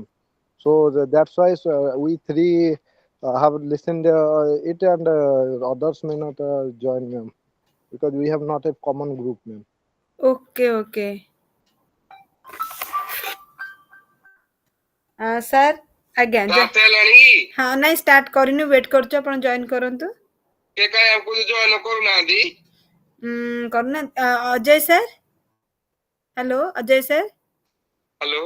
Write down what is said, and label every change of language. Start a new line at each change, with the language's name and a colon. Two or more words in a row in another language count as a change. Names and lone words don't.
English: So that's why we three have listened it, and others may not join, ma'am, because we have not a common group, ma'am. Okay, okay. Sir, again.
Odia: ରାତି ହେଲାଣି କି? हाँ ନାଇଁ ଷ୍ଟାର୍ଟ କରିନୁ ୱେଟ୍ କରୁଛୁ ଆପଣ ଜଏନ୍ କରନ୍ତୁ। କିଏ କାହିଁ ଆମକୁ ଜଏନ କରୁନାହାନ୍ତି? କରୁନା ଅଜୟ ସାର୍ ହ୍ୟାଲୋ ଅଜୟ ସାର୍ ହ୍ୟାଲୋ